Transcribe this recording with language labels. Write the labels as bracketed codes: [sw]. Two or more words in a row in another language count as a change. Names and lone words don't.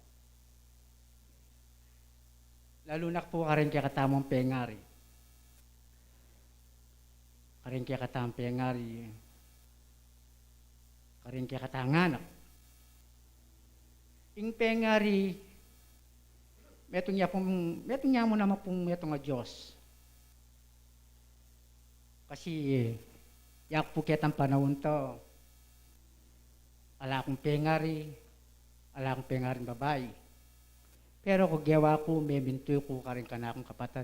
[pam] Lalo na po ka rin kaya katamang pengari. Karin kaya katamang pengari. Karin kaya katanganak. Ing pengari, metong niya mo naman pong metong nga Diyos. Kasi, yak po kitang panahon to, ala akong pengari babae. Pero kung gawa ko, may mintoy ko ka rin ka na akong kapatid.